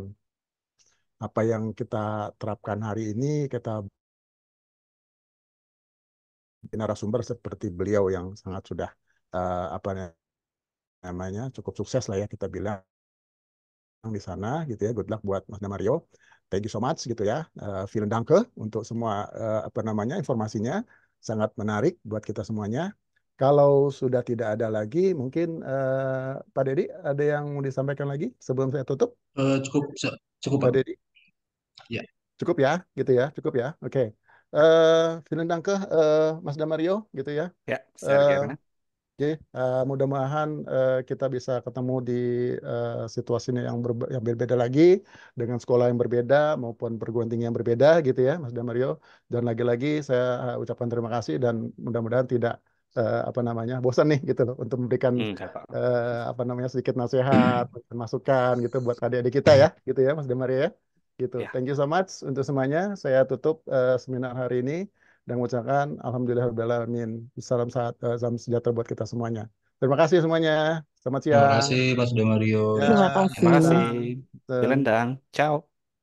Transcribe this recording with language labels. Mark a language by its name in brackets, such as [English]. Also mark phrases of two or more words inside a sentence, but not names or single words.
[Indonesian] Apa yang kita terapkan hari ini, kita narasumber seperti beliau yang sangat sudah apa namanya cukup sukses lah ya kita bilang di sana gitu ya. [English] Good luck [Indonesian] buat Mas Mario. [English] Thank you so much [Indonesian] gitu ya. [German] Vielen Danke [Indonesian] untuk semua apa namanya informasinya sangat menarik buat kita semuanya. Kalau sudah tidak ada lagi, mungkin Pak Dedi ada yang mau disampaikan lagi sebelum saya tutup? Cukup, cukup Pak Pak. Dedi, Ya. cukup ya, gitu ya, cukup ya. Oke. [German] Vielen Danke, [Indonesian] Mas Damario, gitu ya. Ya, [German] sehr Eh, gerne. [Indonesian] Oke, mudah-mudahan kita bisa ketemu di situasi yang berbeda lagi dengan sekolah yang berbeda maupun perguruan tinggi yang berbeda gitu ya, Mas Damario. Dan lagi-lagi saya ucapkan terima kasih dan mudah-mudahan tidak apa namanya bosan nih gitu loh untuk memberikan Enggak, Pak. apa namanya sedikit nasihat, masukan gitu buat adik-adik kita ya, gitu ya, Mas Damario ya. Gitu. Ya, [English] Thank you so much [Indonesian] untuk semuanya. Saya tutup seminar hari ini dan mengucapkan Alhamdulillahirrahmanirrahim. Salam sejahtera buat kita semuanya. Terima kasih semuanya. Selamat Terima siang. kasih Pak Sudomario. Ya, Terima terima kasih. kasih. siang. [German] Vielen Dank. Ciao.